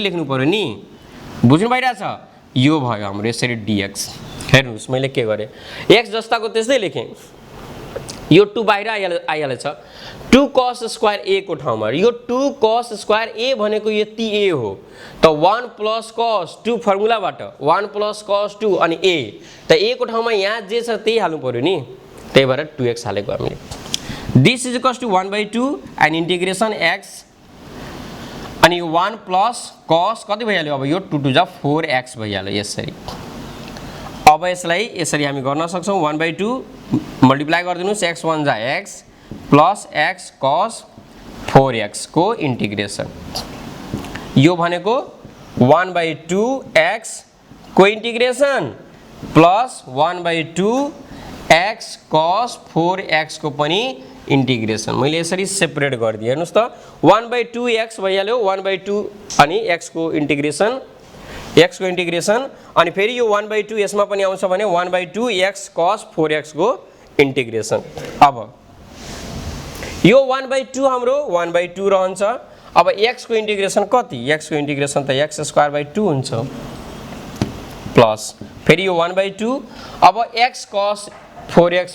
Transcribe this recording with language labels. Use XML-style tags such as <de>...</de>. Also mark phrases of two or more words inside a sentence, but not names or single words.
<ne>लेख्नु पर्यो नि बुझ्नु भइराछ यो भयो हाम्रो यसरी dx हेर्नुस् मैले के गरे x जस्ताको त्यस्तै लेखे यो 2 बाहिर आइहालेछ 2 cos स्क्वायर a को ठाउँमा यो 2 cos स्क्वायर a भनेको यति a हो त</ne> <en>1 plus cos 2</en> <ne>फर्मुलाबाट</ne> <en>1 plus cos 2</en> <ne>अनि a त a को ठाउँमा यहाँ जे छ त्यही हाल्नु पर्यो नि त्यही भएर 2x हालेको हामीले</ne> <en>this is equals to 1/2 and integration x</en> <ne>अनि</ne> <en>1 plus cos</en> <ne>कति भइहाल्यो अब यो 2 to 4x भइहाल्यो यसरी अब यसलाई यसरी हामी गर्न सक्छौं 1/2 मल्टिप्लाई गरिदिनुस् x1 जा</ne> <en>x plus x cos 4x</en> <ne>को इंटीग्रेशन यो भनेको 1/2 x को इंटीग्रेशन प्लस 1/2 x cos 4x को पनि इंटीग्रेशन मैले यसरी सेपरेट गर्दिए हेर्नुस् त 1/2 x भइहाल्यो 1/2 अनि x को इंटीग्रेशन अनि फेरि यो 1/2 यसमा पनि आउँछ भने 1/2 x cos 4x को इंटीग्रेशन अब यो 1/2 हाम्रो 1/2 रहन्छ अब x को इंटीग्रेशन कति x को इंटीग्रेशन त x²/2 हुन्छ प्लस फेरि यो 1/2 अब x cos 4x</ne>